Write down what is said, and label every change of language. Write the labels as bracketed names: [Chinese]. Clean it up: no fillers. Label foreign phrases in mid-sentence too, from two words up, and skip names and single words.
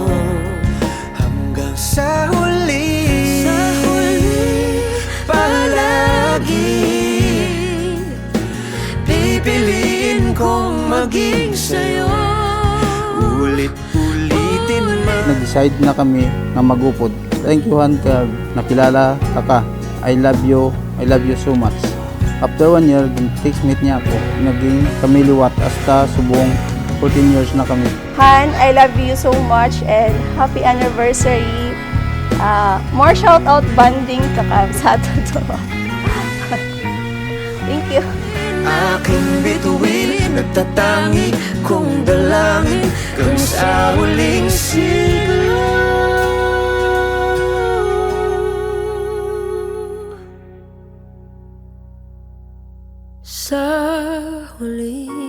[Filipino] Hanggang sa huli, palagi pipiliin kong maging sa'yo. Ulit-ulitin man. Nag-decide na kami na magupod. [English] Thank you, Han, [Hiligaynon] kag nakilala ka. [English] I love you so much. After 1 year, text meet niya ako. [Hiligaynon] Naging kami liwat hasta subong 14 years na kami. [English] Han, I love you so much and happy anniversary. [Hiligaynon] More shout-out banding kakabsat to. [English] Thank you. [Filipino] Aking bituin, nagtatangi kong dalangin kung sa huling siglo. sa huli.